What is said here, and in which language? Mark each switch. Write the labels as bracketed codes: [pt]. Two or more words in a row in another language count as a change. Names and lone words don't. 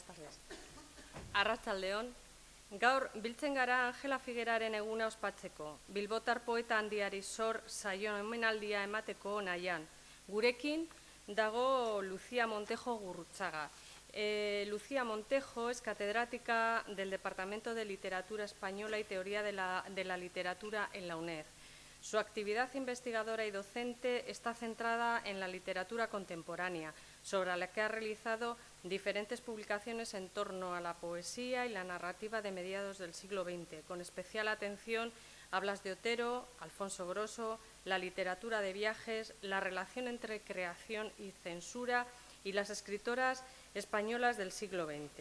[es] Gracias. [eu] Arratsaldeon, gaur biltzen gara Angela Figueraren eguna ospatzeko, Bilbotar poeta handiari zor saion omenaldia emateko nahian. Gurekin dago Lucía Montejo Gurrutxaga. [es] Lucía Montejo es catedrática del Departamento de Literatura Española y Teoría de la Literatura en la UNED. Su actividad investigadora y docente está centrada en la literatura contemporánea, sobre la que ha realizado diferentes publicaciones en torno a la poesía y la narrativa de mediados del siglo XX, con especial atención a Blas de Otero, Alfonso Grosso, la literatura de viajes, la relación entre creación y censura y las escritoras españolas del siglo XX.